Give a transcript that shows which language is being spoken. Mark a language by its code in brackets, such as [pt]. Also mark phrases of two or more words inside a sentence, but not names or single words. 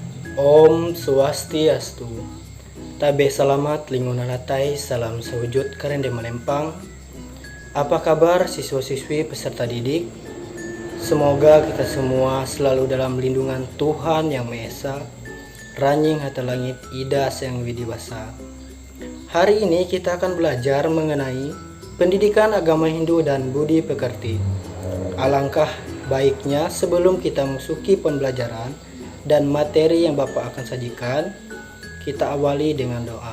[id] Om Swastiastu. [nij] Tabe selamat linguna latai, salam sewujud karende melempang. [id] Apa kabar siswa-siswi peserta didik? Semoga kita semua selalu dalam lindungan Tuhan Yang Maha Esa, [nij] ranjing hata langit ida yang widiwasa. [id] Hari ini kita akan belajar mengenai pendidikan agama Hindu dan budi pekerti. Alangkah baiknya sebelum kita memasuki pembelajaran dan materi yang Bapak akan sajikan, kita awali dengan doa.